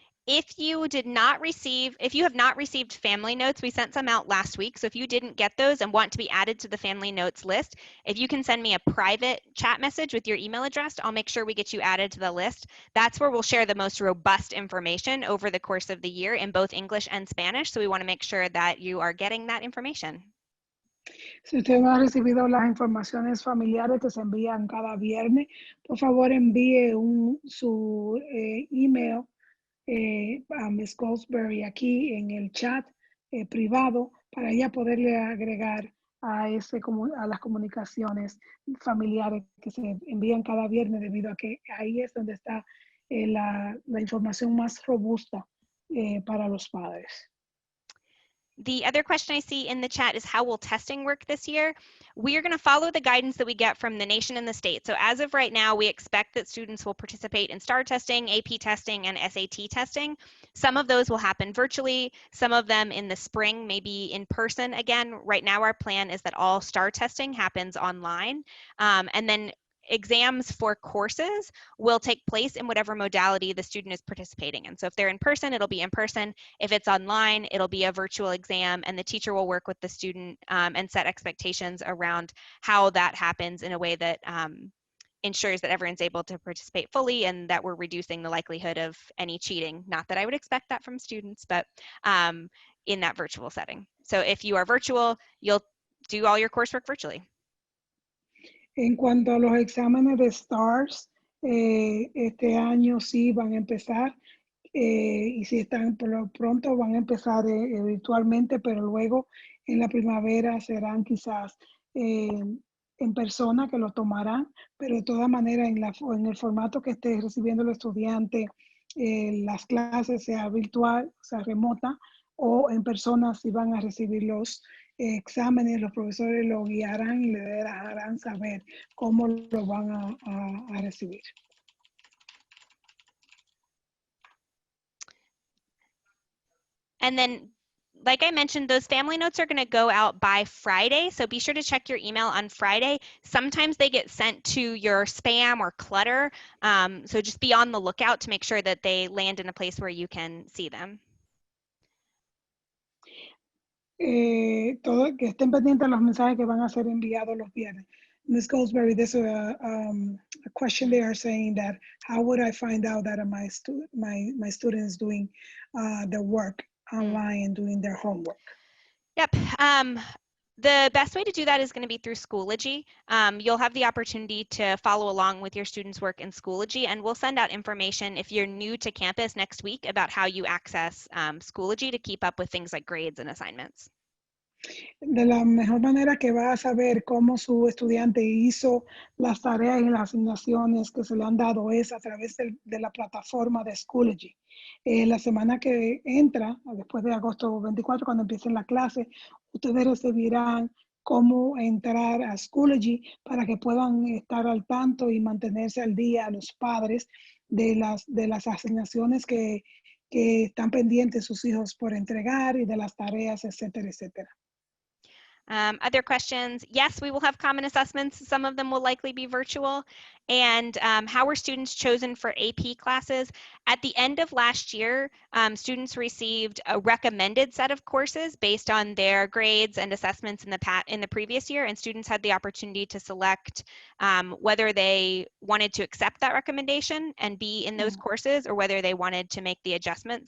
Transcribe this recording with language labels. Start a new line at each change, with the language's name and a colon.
English: If you have not received family notes, we sent some out last week. So if you didn't get those and want to be added to the family notes list, if you can send me a private chat message with your email address, I'll make sure we get you added to the list. That's where we'll share the most robust information over the course of the year in both English and Spanish. So we want to make sure that you are getting that information.
Spanish: Si usted no ha recibido las informaciones familiares que se envían cada viernes, por favor envíe su email a Ms. Goldsberry aquí en el chat privado para ella poderle agregar a las comunicaciones familiares que se envían cada viernes, debido a que ahí es donde está la información más robusta para los padres.
English: The other question I see in the chat is, how will testing work this year? We are going to follow the guidance that we get from the nation and the state. So as of right now, we expect that students will participate in STAR testing, AP testing, and SAT testing. Some of those will happen virtually, some of them in the spring, maybe in person again. Right now, our plan is that all STAR testing happens online. And then exams for courses will take place in whatever modality the student is participating in. So if they're in person, it'll be in person. If it's online, it'll be a virtual exam, and the teacher will work with the student and set expectations around how that happens in a way that ensures that everyone's able to participate fully and that we're reducing the likelihood of any cheating. Not that I would expect that from students, but in that virtual setting. So if you are virtual, you'll do all your coursework virtually.
Spanish: En cuanto a los exámenes de STARS, este año sí van a empezar, y si están por lo pronto van a empezar virtualmente, pero luego en la primavera serán quizás en persona, que lo tomarán, pero de todas maneras en el formato que esté recibiendo el estudiante, las clases, sea virtual, sea remota o en persona, si van a recibir los exámenes, los profesores lo guiarán y le dejarán saber cómo lo van a recibir.
English: And then, like I mentioned, those family notes are going to go out by Friday, so be sure to check your email on Friday. Sometimes they get sent to your spam or clutter, so just be on the lookout to make sure that they land in a place where you can see them.
Spanish: Que estén pendientes de los mensajes que van a ser enviados los viernes.
English: Ms. Goldsberry, there's a question they are saying that, how would I find out that my student is doing the work online and doing their homework? Yep. The best way to do that is going to be through Schoology. You'll have the opportunity to follow along with your students' work in Schoology, and we'll send out information if you're new to campus next week about how you access Schoology to keep up with things like grades and assignments.
Spanish: De la mejor manera que va a saber cómo su estudiante hizo las tareas y las asignaciones que se le han dado es a través de la plataforma de Schoology. La semana que entra, después de agosto 24, cuando empiecen la clase, ustedes recibirán cómo entrar a Schoology para que puedan estar al tanto y mantenerse al día a los padres de las asignaciones que están pendientes sus hijos por entregar y de las tareas, etcétera, etcétera.
English: Other questions? Yes, we will have common assessments. Some of them will likely be virtual. And how were students chosen for AP classes? At the end of last year, students received a recommended set of courses based on their grades and assessments in the previous year, and students had the opportunity to select whether they wanted to accept that recommendation and be in those courses, or whether they wanted to make the adjustment.